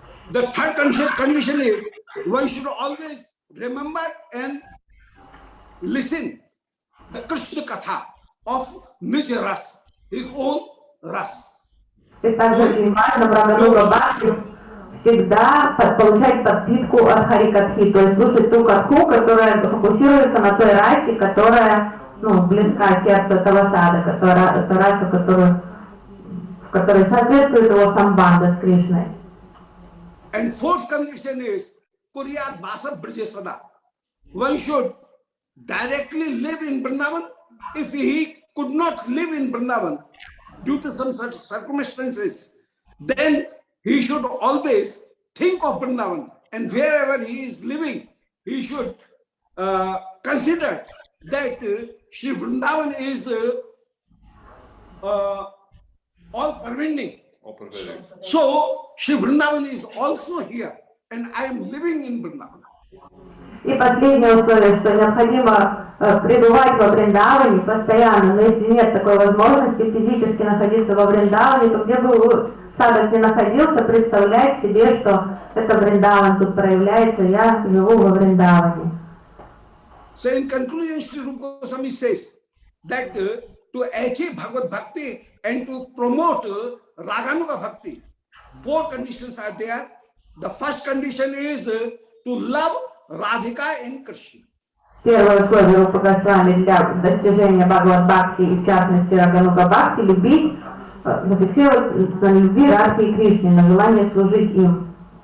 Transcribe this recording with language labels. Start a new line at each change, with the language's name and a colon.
English: The third condition is one should always remember and listen the Krishna Katha of Nij Ras, his own ras.
Russian: И также очень важно в Рагануга Бхакти всегда получать подпитку от Харикатхи, то есть слушать ту катху, которая фокусируется на той расе, которая близка сердцу этого сада, это раса, в которой соответствует его самбанда с Кришной.
English: And fourth condition is
Sanskrit: Kuryat Vasa Brajesvada.
English: One should directly live in Vrindavan. If he could not live in Vrindavan due to some such circumstances, then he should always think of Vrindavan, and wherever he is living, he should consider that Shri Vrindavan is all pervading. So Shri Vrindavan is also here, and I am living in Vrindavan.
Russian: И последнее условие, что необходимо пребывать во Вриндаване постоянно, но если нет такой возможности физически находиться во Вриндаване, то где бы садок не находился, представлять себе, что это Вриндаван тут проявляется, я живу во Вриндаване.
English: So in conclusion, Shri Rupa Goswami says that to achieve Bhagavad Bhakti and to promote Raganuga Bhakti, 4 conditions are there. The first condition is to love Radhika and Krishna.
Russian: Первое условие Рупа Госвами для достижения Бхагавад Бхакти и в частности Рагануга Бхакти — любить, зафиксировать на любви Радхи и Кришне, на желание служить им.